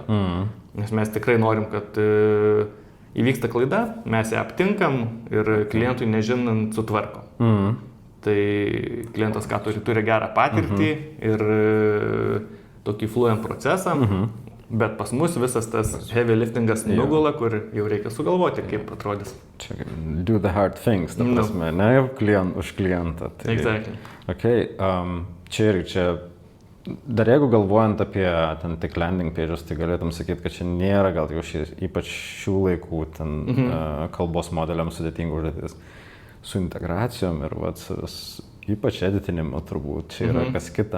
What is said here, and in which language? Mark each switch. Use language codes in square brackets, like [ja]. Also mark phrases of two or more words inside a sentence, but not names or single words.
[lt] Nes mes tikrai norim, kad įvyksta klaida, mes ją aptinkam ir klientui nežinant sutvarkom. Tai klientas turi gerą patirtį ir tokį fluent procesą, bet pas mus visas tas [en] heavy liftingas [lt] nugula, kur jau reikia sugalvoti, kaip atrodys. [en] Čia do the hard things, [lt] ta prasme, ne už klientą. Tai, [en] exactly. [lt] Čia dar jeigu galvojant apie ten tik landing pages, tai galėtum sakyti, kad čia nėra gal jau ypač šių laikų ten kalbos modeliams sudėtingų užduotis. Su integracijom ir ypač editinimu turbūt čia yra kas kita.